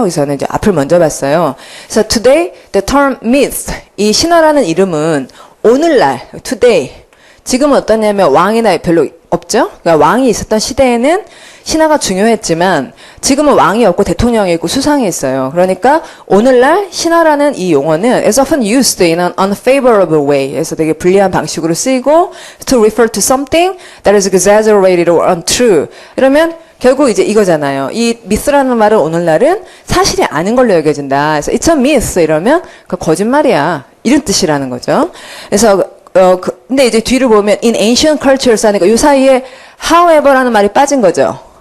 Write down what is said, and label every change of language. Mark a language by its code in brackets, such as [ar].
[ko] 그래서 저는 이제 앞을 먼저 봤어요. 그래서 [en] today the term myth [ko] 이 신화라는 이름은 오늘날 today 지금은 어떠냐면 왕이나 별로 없죠? 그러니까 왕이 있었던 시대에는 신화가 중요했지만 지금은 왕이 없고 대통령이 있고 수상이 있어요. 그러니까 오늘날 신화라는 이 용어는 [en] is often used in an unfavorable way. [ko] 그래서 되게 불리한 방식으로 쓰이고 [en] to refer to something that is exaggerated or untrue. [ko] 이러면 결국 이제 이거잖아요. 이 myth라는 말은 오늘날은 사실이 아닌 걸로 여겨진다. 그래서 [en] it's a myth [ko] 이러면 그 거짓말이야. 이런 뜻이라는 거죠. 그래서 근데 이제 뒤를 보면 [en] in ancient cultures [ko] 하니까 이 사이에 however라는 말이 빠진 거죠.